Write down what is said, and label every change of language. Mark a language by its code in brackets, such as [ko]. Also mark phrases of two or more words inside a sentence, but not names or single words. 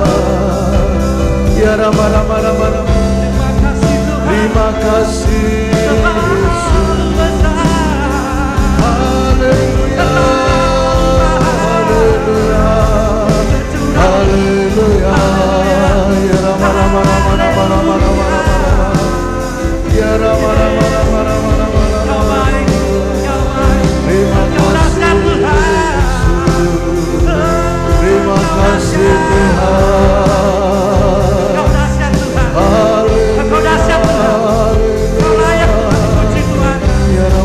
[id] Ya Rama Rama Rama Rama. terima kasih Tuhan. Terima kasih Yesus. Terlalu besar. Haleluya. Haleluya. Haleluya. Ya Rama Rama Rama Rama Rama Rama Rama. Ya Rama Rama Rama Rama Rama Kau Rama. baik, Kau baik. Terima Kau dahsyat kasih Tuhan. Terima kasih Tuhan. Kau dahsyat Tuhan. Haleluya. Kau dahsyat Tuhan. Kau layak Tuhan dipuji Tuhan. Ya Rama